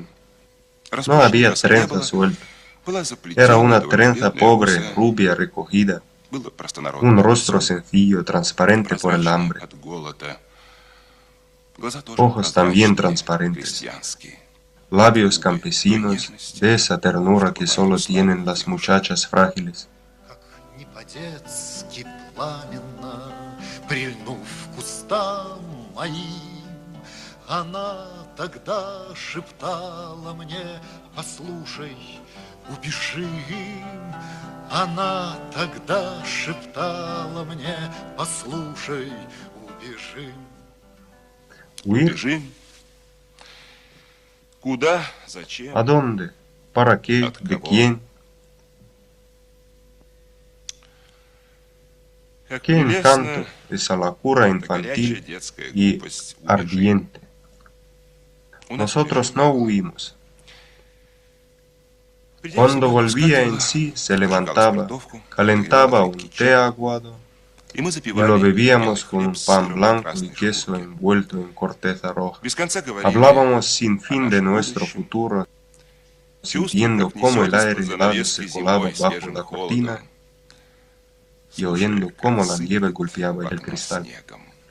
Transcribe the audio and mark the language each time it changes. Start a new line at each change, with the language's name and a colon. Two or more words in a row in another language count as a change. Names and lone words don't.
Spanish: No había trenza suelta, era una trenza pobre, rubia, recogida, un rostro sencillo, transparente por el hambre, ojos también transparentes, labios campesinos de esa ternura que solo tienen las muchachas frágiles.
Russian: Как не по-детски пламенно, прильнув к кустам моим, она тогда шептала мне: послушай, убежим. Она тогда шептала мне: послушай, убежим.
Spanish: ¿Huir?
Russian: Бежим. Куда? Зачем?
Spanish: ¿A dónde? ¿Para qué?
Russian: От
Spanish: ¿De
Russian: кого?
Spanish: quién?
Russian: Как
Spanish: Qué encanto
Russian: прелестна
Spanish: esa locura
Russian: эта горячая
Spanish: infantil
Russian: детская
Spanish: y
Russian: глупость. Убежим.
Spanish: ardiente.
Russian: У нас
Spanish: Nosotros
Russian: убежим.
Spanish: no huimos.
Russian: Придя в
Spanish: Cuando
Russian: себя,
Spanish: volvía en
Russian: вскакивала,
Spanish: sí, se
Russian: зажигала
Spanish: levantaba,
Russian: спиртовку,
Spanish: calentaba
Russian: разогревала
Spanish: un
Russian: крепкий
Spanish: té
Russian: чай,
Spanish: aguado
Russian: и мы
Spanish: y
Russian: запивали
Spanish: lo
Russian: белый
Spanish: bebíamos con
Russian: хлеб
Spanish: un
Russian: с
Spanish: pan
Russian: сыром на
Spanish: blanco y
Russian: красной
Spanish: queso
Russian: шкурке.
Spanish: envuelto en corteza roja.
Russian: Без конца говорили
Spanish: Hablábamos sin
Russian: о
Spanish: fin de
Russian: нашем
Spanish: nuestro
Russian: будущем,
Spanish: futuro,
Russian: чувствуя,
Spanish: sintiendo
Russian: как
Spanish: cómo el
Russian: несет
Spanish: aire
Russian: из-под
Spanish: helado
Russian: занавески
Spanish: se colaba
Russian: зимой
Spanish: bajo
Russian: свежим
Spanish: la
Russian: холодом,
Spanish: cortina y
Russian: слушая,
Spanish: oyendo
Russian: как
Spanish: cómo la
Russian: сыпет
Spanish: nieve golpeaba
Russian: в
Spanish: el
Russian: окно
Spanish: cristal.
Russian: снегом.